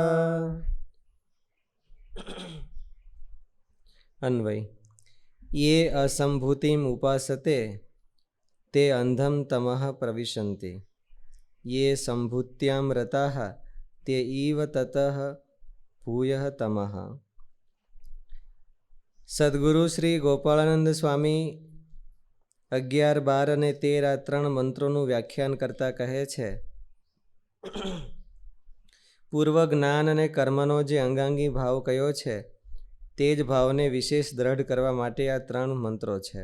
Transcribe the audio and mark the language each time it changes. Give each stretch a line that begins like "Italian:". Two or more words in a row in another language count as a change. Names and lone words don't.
Sanskrit: अन्वय। ये असम्भूतिम् उपासते ते अंधं तमः प्रविशन्ति ये संभूत्यां रताः ते इव ततः भूयः तमः।
Gujarati: સદગુરુ શ્રી ગોપાળાનંદ સ્વામી 11, 12 અને 13 આ 3 મંત્રોનું વ્યાખ્યાન કરતા કહે છે, પૂર્વ જ્ઞાન અને કર્મનો જે અંગાંગી ભાવ કયો છે તે જ ભાવને વિશેષ દ્રઢ કરવા માટે આ 3 મંત્રો છે.